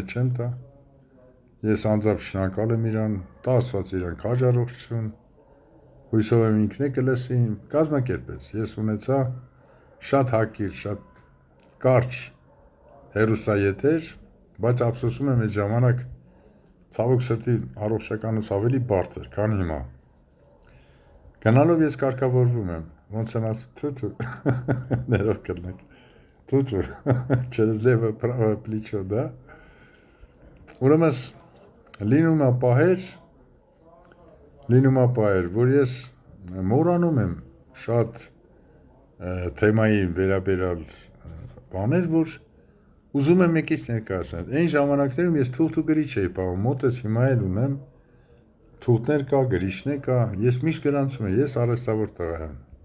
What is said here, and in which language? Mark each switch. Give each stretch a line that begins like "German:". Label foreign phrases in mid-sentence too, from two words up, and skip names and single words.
Armenian: չեմ տա, ես անձամբ շնորհակալ եմ իրան, տա Աստված իրանք հաջողություն, հույսով եմ ինքն է կլսի, կազմակերպեց, ես ունեցա շատ հակիր, շատ կարճ հեռուստաեթեր, բայց ափսոսում եմ այդ ժամանակ ցավոք սրտի առողջականս ավելի բարդ էր, քան հիմա։ Գնալով ես կարգավորվում եմ, ոնց եմ ասում, թու, ներող կլնեք, թու,
Russian: через левое правое плечо, да?
Armenian: Ուրեմն լինում է պահեր, որ ես մոռանում եմ շատ թեմայի վերաբերյալ բաներ, որ ուզում եմ մեկից ներկայացնել։ Այն ժամանակներում ես թուղթ ու գրիչ էի պահում, մոտս հիմա էլ ունեմ, թուղթներ կա, գրիչներ կա, ես միշտ գրանցում եմ, ես արհեստավոր տղա եմ,